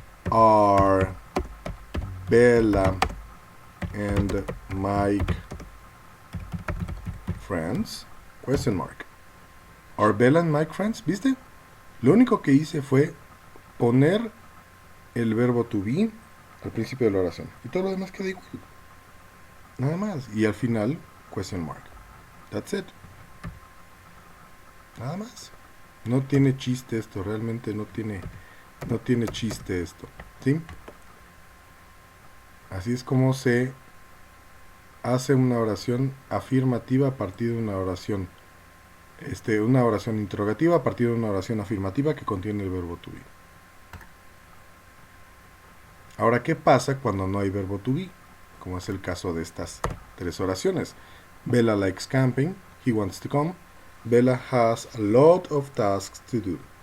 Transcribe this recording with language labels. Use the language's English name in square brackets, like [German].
[English] Are Bella and Mike friends? Question mark. Are Bella and Mike friends? [Spanish] ¿Viste? Lo único que hice fue poner el verbo to be al principio de la oración. Y todo lo demás queda igual. Nada más. Y al final, [English] question mark. That's it. [Spanish] Nada más. No tiene chiste esto. Realmente no tiene chiste esto. ¿Sí? Así es como se hace una oración afirmativa a partir de una oración interrogativa a partir de una oración afirmativa que contiene el verbo to be. Ahora, ¿qué pasa cuando no hay verbo to be? Como es el caso de estas tres oraciones. [English] Bella likes camping. He wants to come. Bella has a lot of tasks to do.